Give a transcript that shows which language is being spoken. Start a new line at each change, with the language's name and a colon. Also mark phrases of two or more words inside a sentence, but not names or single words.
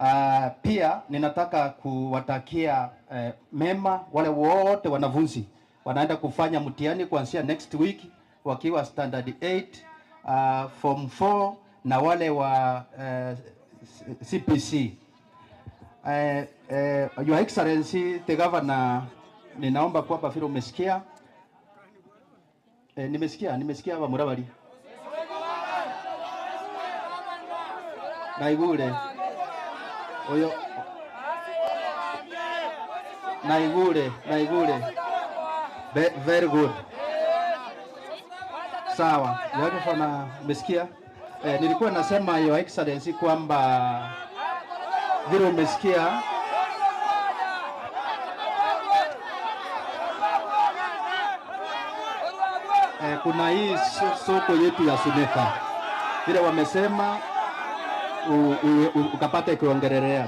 Swahili: Pia ninataka kuwatakia mema wale wote wanafunzi wanaenda kufanya mtihani kuanzia
English: next week
Swahili: wakiwa standard 8, form 4 na wale wa CPC.
English: Your Excellency the Governor,
Swahili: ninaomba kwamba vile umesikia nimesikia wa Murabari
Gusii: naigure oyo naigure
English: very good,
Swahili: sawa. Yote fana umesikia. Nilikuwa nasema
English: Your Excellency
Swahili: kwamba vile umesikia kuna hii soko yetu ya Suneka vile wamesema ukapata kuongelelea.